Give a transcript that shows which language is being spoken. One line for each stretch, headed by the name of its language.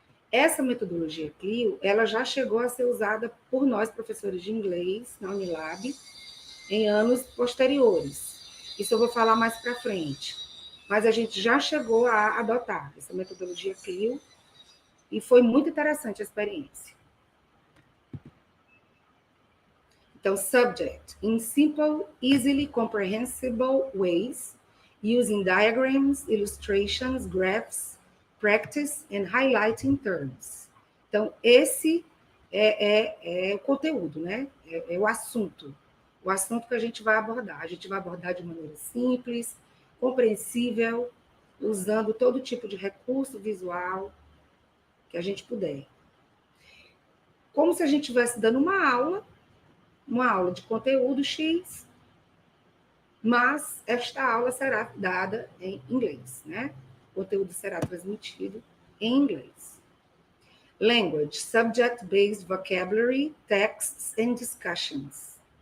Portuguese: Essa metodologia CLIO, ela já chegou a ser usada por nós, professores de inglês, na Unilab, em anos posteriores. Isso eu vou falar mais para frente. Mas a gente já chegou a adotar essa metodologia CLIO e foi muito interessante a experiência.
English: Então, subject, in simple, easily comprehensible ways, using diagrams, illustrations, graphs, practice and highlighting terms.
Portuguese: Então, esse é o conteúdo, né? É o assunto. o assunto que a gente vai abordar. A gente vai abordar de maneira simples, compreensível, usando todo tipo de recurso visual que a gente puder. Como se a gente estivesse dando uma aula de conteúdo X, mas esta aula será dada em inglês, né? O conteúdo será transmitido em inglês.
English: Language, subject-based vocabulary, texts and discussions.